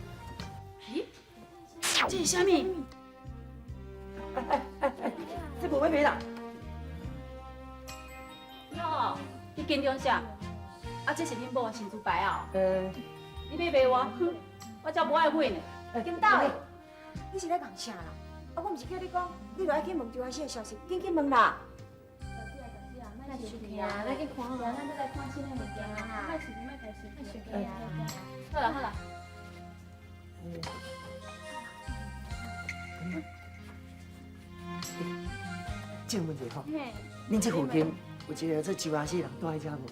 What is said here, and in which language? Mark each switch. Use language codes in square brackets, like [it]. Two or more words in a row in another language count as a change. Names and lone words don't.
[nan] 咦？这是啥物？这无要卖啦。哟，你紧张啥？啊，这是恁某的新珠牌啊！你要卖我？我才无爱买呢。金斗的，你是咧讲啥啦？啊，我毋是叫你讲，你落来去问周阿西的消息，紧问啦。咱去看，咱去看好，咱再来看新的物件啊！卖手机，卖台手机啊！好啦。这个问题吼，恁这附近有一个做周阿西人住喺遮无？